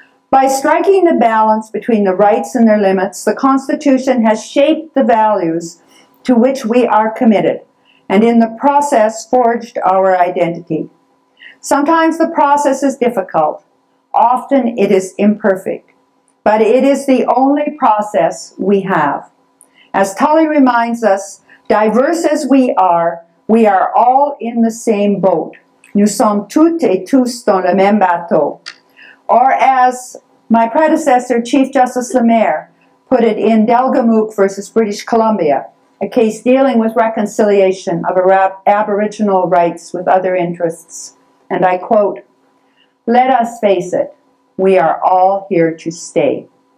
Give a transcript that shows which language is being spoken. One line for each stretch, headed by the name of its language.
English: By striking the balance between the rights and their limits, the Constitution has shaped the values to which we are committed, and in the process forged our identity. Sometimes the process is difficult. Often it is imperfect. But it is the only process we have. As Tully reminds us, diverse as we are all in the same boat.
French: Nous sommes toutes et tous dans le même bateau.
English: Or as my predecessor, Chief Justice Lemaire, put it in Delgamuukw versus British Columbia, a case dealing with reconciliation of Aboriginal rights with other interests. And I quote, "Let us face it, we are all here to stay."